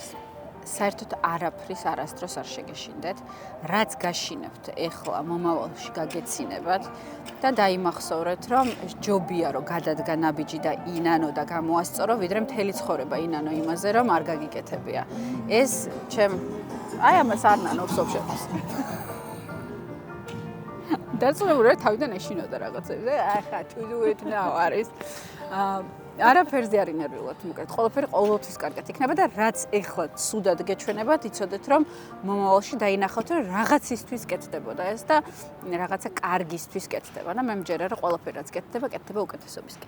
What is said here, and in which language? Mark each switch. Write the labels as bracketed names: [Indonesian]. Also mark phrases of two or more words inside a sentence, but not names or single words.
[Georgian] საერთოდ არაფრის არასდროს არ შეგეშინდეთ, რაც გაშინებთ ეხლა მომავალში გაგეცინებათ და დაიმახსოვრეთ, რომ ჯობია რომ გადადგა ნაბიჯი და ინანო და გამოასწორო, ვიდრე მთელი ცხოვრება ინანო იმაზე, რომ არ გაგიკეთებია. ეს აი ამას არ ნანობს ოფშორს. დაწუნებული თავიდან ეშინოდა რაღაცებზე, ახლა [English] to do it now [Georgian] არის. არაფერზე არ ინერვიულობთ, მოკლედ, ყველაფერი ყოველთვის კარგად იქნება და რაც ეხლა ცუდად გეჩვენებათ, იცოდეთ, რომ მომავალში დაინახავთ, რომ რაღაცისთვის კეთდებოდა ეს და რაღაცა კარგისთვის კეთდება და მე მჯერა, რომ ყველაფერი რაც კეთდება უკეთესობისკენ.